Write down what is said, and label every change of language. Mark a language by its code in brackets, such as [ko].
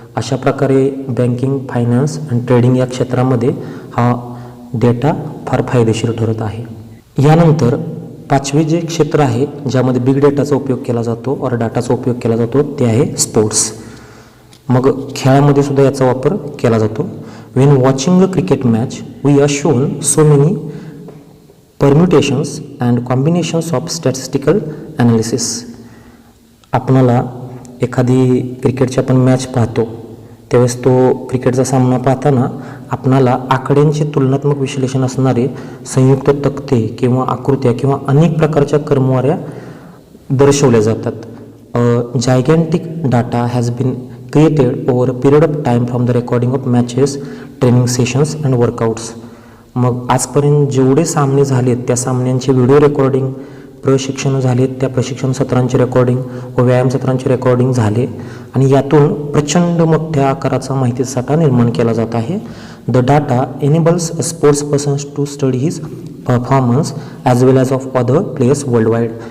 [mr] अशा प्रकारे banking, finance आणि ट्रेडिंग या क्षेत्रामध्ये हा डेटा फार फायदेशीर ठरत आहे. यानंतर पाचवे जे क्षेत्र आहे ज्यामध्ये बिग डेटाचा उपयोग केला जातो और डाटाचा उपयोग केला जातो ते आहे स्पोर्ट्स. मग खेळामध्ये सुद्धा याचा वापर केला जातो. [en] When watching a cricket match, we are shown so many permutations and combinations of statistical analysis. [mr] आपणाला एखादी क्रिकेटची आपण मॅच पाहतो त्यावेळेस तो क्रिकेटचा सामना पाहताना आपणाला आकड्यांचे तुलनात्मक विश्लेषण असणारे संयुक्त तक्ते किंवा आकृत्या किंवा अनेक प्रकारच्या क्रमवाऱ्या दर्शवल्या जातात. [en] Gigantic data has been created over a period of time from the recording of matches, training sessions and workouts. [mr] मग आजपर्यंत जेवढे सामने झालेत त्या सामन्यांचे व्हिडिओ रेकॉर्डिंग, प्रशिक्षण झालेत त्या प्रशिक्षण सत्रांचे रेकॉर्डिंग व व्यायाम सत्रांचे रेकॉर्डिंग झाले आणि यातून प्रचंड मोठ्या आकाराचा माहितीचा साठा निर्माण केला जात आहे. [en] The data enables a sports persons to study his performance as well as of other players world wide.